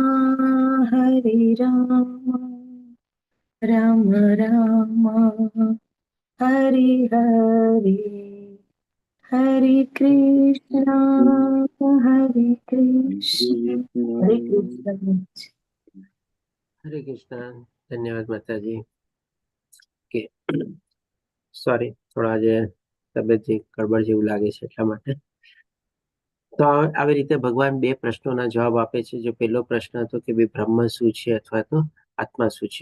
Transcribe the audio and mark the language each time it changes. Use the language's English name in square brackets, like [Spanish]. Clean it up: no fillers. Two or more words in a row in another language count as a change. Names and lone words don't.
[Sanskrit] राम राम, हरे हरे, हरे कृष्ण, कृष्ण. हरे कृष्ण. [Gujarati] હરે કૃષ્ણ. ધન્યવાદ માતાજી. કે સોરી, થોડા આજે તબિયત જે ગડબડ જેવું લાગે છે એટલા માટે. તો આવી રીતે ભગવાન બે પ્રશ્નોના જવાબ આપે છે. જો પહેલો પ્રશ્ન હતો કે ભાઈ બ્રહ્મ શું છે અથવા તો આત્મા શું છે.